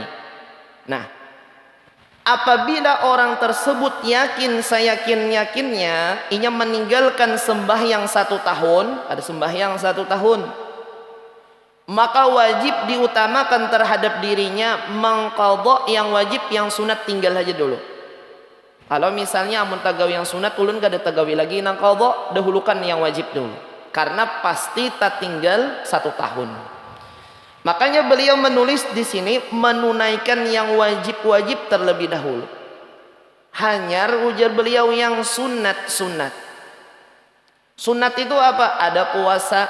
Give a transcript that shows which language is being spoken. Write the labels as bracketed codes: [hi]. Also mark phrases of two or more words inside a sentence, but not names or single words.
[id] Nah, apabila orang tersebut yakin seyakin-yakinnya ia meninggalkan sembahyang 1 tahun, ada sembahyang 1 tahun, maka wajib diutamakan terhadap dirinya mengqadha yang wajib, yang sunat tinggal aja dulu. [bjn] Kalau misalnya amun tagawi yang sunat ulun kada tagawi lagi nang qadha, [id] dahulukan yang wajib dulu. Karena pasti tak tinggal 1 tahun. Makanya beliau menulis di sini menunaikan yang wajib-wajib terlebih dahulu. Hanya ujar beliau yang sunat-sunat. Sunat itu apa? Ada puasa.